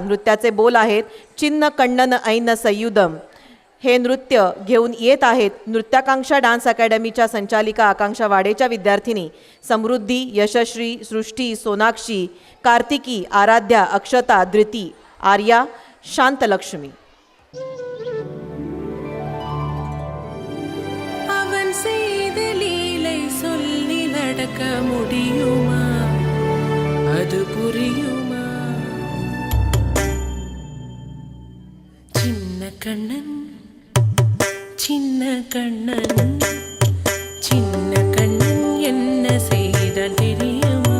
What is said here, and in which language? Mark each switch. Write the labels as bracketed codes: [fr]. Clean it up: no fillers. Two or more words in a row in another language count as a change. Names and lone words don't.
[mr] नृत्याचे बोल आहेत [ta] சின்ன கண்ணன் என்ன செய்தான். [mr] हे नृत्य घेऊन येत आहेत नृत्याकांक्षा डान्स अकॅडमीच्या संचालिका आकांक्षा वाडेच्या विद्यार्थिनी समृद्धी, यशश्री, सृष्टी, सोनाक्षी, कार्तिकी, आराध्या, अक्षता, धृती, आर्या, शांतलक्ष्मी. [ta] அவன் செய்த லீலை சொல்லி நடக்க முடியுமா, அது புரியுமா? சின்ன கண்ணன், சின்ன கண்ணன், சின்ன கண்ணன் என்ன செய்தான் தெரியுமா?